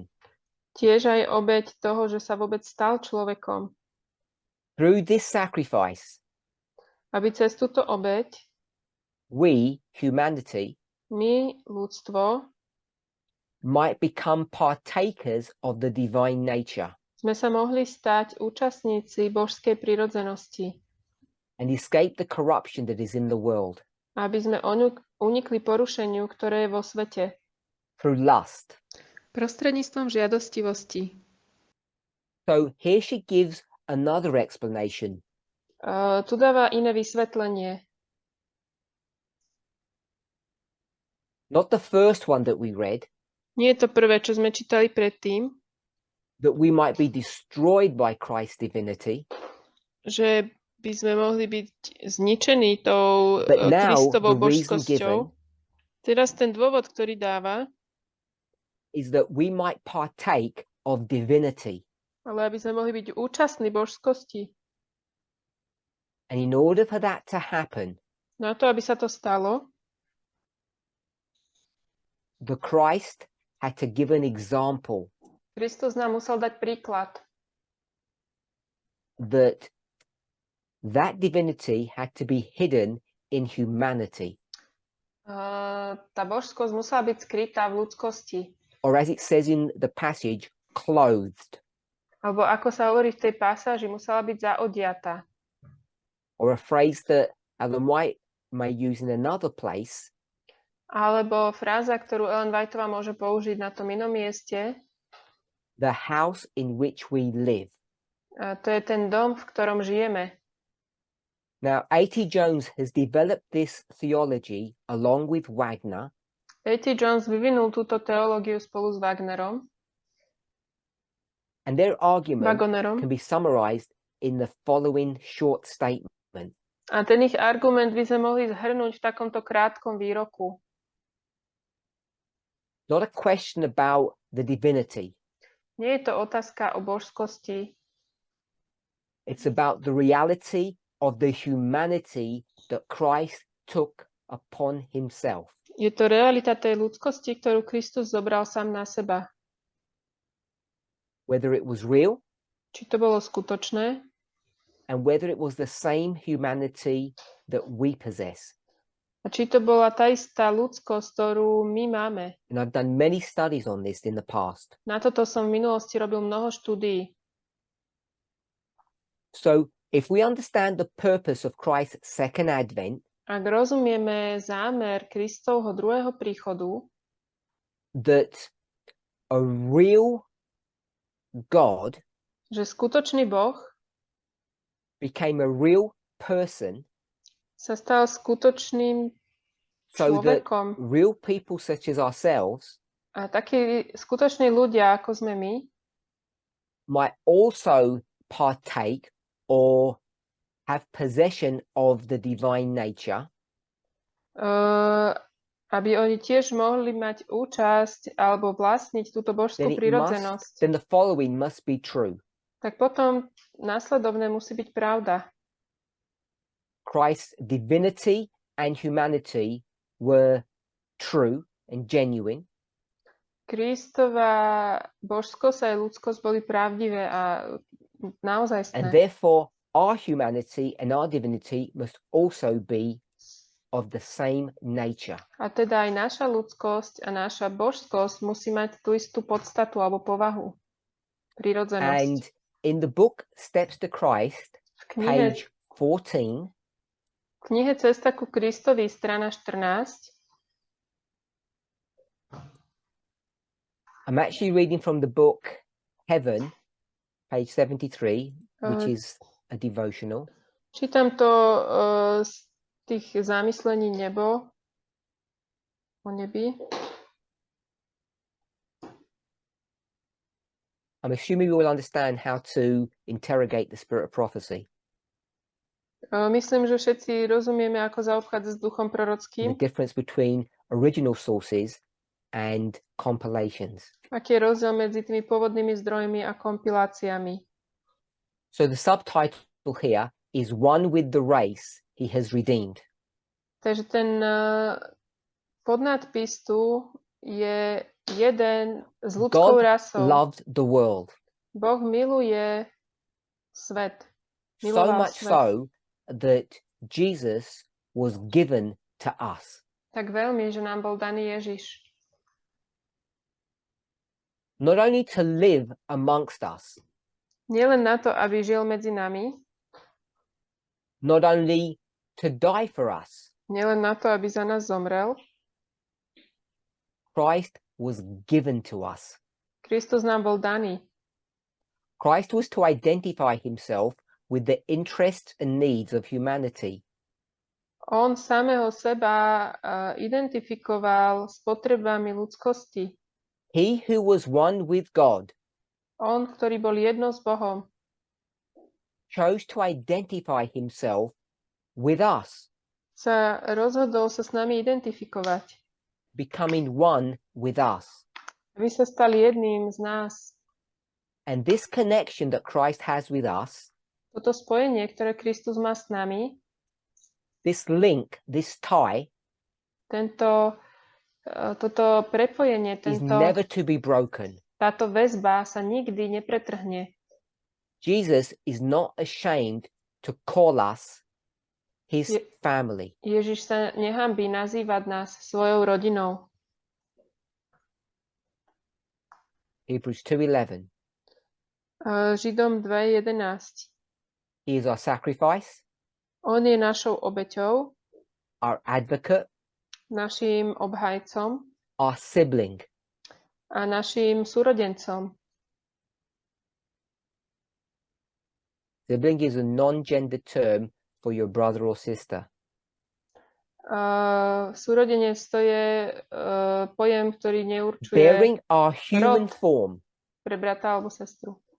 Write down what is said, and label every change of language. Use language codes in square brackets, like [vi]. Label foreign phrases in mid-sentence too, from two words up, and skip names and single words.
[sk] tiež aj obeť toho, že sa vôbec stal človekom. [en] Through this sacrifice, [sk] Aby cez túto obeť [en] we, humanity, [sk] my, ľudstvo, [en] might become partakers of the divine nature [sk] sme sa mohli stať účastníci božskej prirodzenosti, [en] and escape the corruption that is in the world [sk] aby sme unikli porušeniu, ktoré je vo svete. [en] through lust. [sk] Prostredníctvom žiadostivosti. [en] So here she gives another explanation. [sk] Tu dáva iné vysvetlenie. [en] Not the first one that we read, [sk] Nie je to prvé, čo sme čítali predtým, [en] that we might be destroyed by Christ's divinity, [sk] že by sme mohli byť zničení tou [en] but now [sk] Kristovou [en] the reason [sk] božskosťou. [en] given [sk] Teraz ten dôvod, ktorý dáva, [en] is that we might partake of divinity. [sk] ale aby sme mohli byť účastní božskosti. [en] And in order for that to happen, [sk] Na to, aby sa to stalo, [en] the Christ had to give an example [sk] Kristus nám musel dať príklad, [en] that divinity had to be hidden in humanity. [sk] Tá božskosť musela byť skrytá v ľudskosti. [en] Or as it says in the passage, clothed. [sk] Alebo ako sa hovorí v tej pasáži, musela byť zaodiatá. [en] Or a phrase that Ellen White may use in another place, [sk] Alebo fráza, ktorú Ellen Whiteová môže použiť na tom inom mieste, [en] the house in which we live. [sk] to je ten dom, v ktorom žijeme. [en] Now, A.T. Jones has developed this theology along with Wagner [sk] A.T. Jones vyvinul túto teológiu spolu s Wagnerom, [en] and their argument [sk] Wagonerom. [en] can be summarized in the following short statement. [sk] A ten ich argument by sme mohli zhrnúť v takomto krátkom výroku. [en] Not a question about the divinity. [sk] Nie je to otázka o božskosti, [en] It's about the reality of the humanity that Christ took upon himself. [sk] je to realita tej ľudskosti, ktorú Kristus zobral sám na seba. [en] Whether it was real [sk] Či to bolo skutočné, [en] and whether it was the same humanity that we possess. [sk] a či to bola tá istá ľudskosť, ktorú my máme. [en] And I've done many studies on this in the past. [sk] Na toto som v minulosti robil mnoho štúdií. [en] So if we understand the purpose of Christ's second advent, [sk] Ak rozumieme zámer Kristovho druhého príchodu, [en] that a real God [sk] že skutočný Boh [en] became a real person [sk] sa stal skutočným [en] so that [sk] človekom [en] real people such as ourselves [sk] a takí skutoční ľudia, ako sme my, [en] might also partake or have possession of the divine nature, [sk] aby oni tiež mohli mať účasť alebo vlastniť túto božskú prirodzenosť. [en] then the following must be true. [sk] Tak potom následovné musí byť pravda. [en] Christ's divinity and humanity were true and genuine. [sk] Kristova božskosť aj ľudskosť boli pravdivé a [en] And [sk] naozajstné. [en] therefore, our humanity and our divinity must also be of the same nature. [sk] A teda aj naša ľudskosť a naša božskosť musí mať tú istú podstatu alebo povahu, prirodzenosť. [en] And in the book Steps to Christ, [sk] V knihe, [en] page 14, [sk] Cesta ku Kristovi, strana 14, [en] I'm actually reading from the book Heaven, page 73, which is a devotional. [sk] čítam to z tých zamyslení nebo o nebi. [en] I'm assuming we will understand how to interrogate the spirit of prophecy. [sk] Myslím, že všetci rozumieme, ako zaobchádzať s duchom [en] The [sk] prorockým. [en] difference between original sources and compilations. [sk] Aký je rozdiel medzi tými pôvodnými zdrojmi a kompiláciami. [en] So the subtitle here is One with the Race He Has Redeemed. [sk] Takže ten podnádpis tu je jeden s ľudskou [en] God [sk] rasou. [en] loved the world [sk] Boh miluje svet. [en] so [sk] Miloval [en] much [sk] svet. [en] so that Jesus was given to us. [sk] Tak veľmi, že nám bol daný Ježiš. [en] Not only to live amongst us, [sk] Nielen na to, aby žil medzi nami, [en] not only to die for us, [sk] nielen na to, aby za nás zomrel. [en] Christ was given to us. [sk] Kristus nám bol daný. [en] Christ was to identify himself with the interests and needs of humanity. [sk] On samého seba identifikoval s potrebami ľudskosti. [en] He who was one with God [sk] On, ktorý bol jedno s Bohom, [en] chose to identify himself with us, [sk] sa rozhodol sa s nami identifikovať. [en] becoming one with us. [sk] Aby sa stal jedným z nás. [en] And this connection that Christ has with us, [sk] Toto spojenie, ktoré Kristus má s nami, [en] this link, this tie, [sk] toto prepojenie, [en] is never to be broken. [sk] táto väzba sa nikdy nepretrhne. [en] Jesus is not ashamed to call us his family. [sk] Ježiš sa nehanbí nazývať nás svojou rodinou. [en] Hebrews 2:11. [sk] Židom 2:11. [en] He is our sacrifice, [sk] On je našou obeťou, [en] our advocate, [sk] naším obhajcom [en] our sibling. [sk] a naším súrodencom. [en] Sibling is a non-gender term for your brother or sister. [sk] Súrodenec to je pojem, ktorý neurčuje [en] Bearing our human [sk] rod. [en] form. [sk] Pre brata alebo sestru.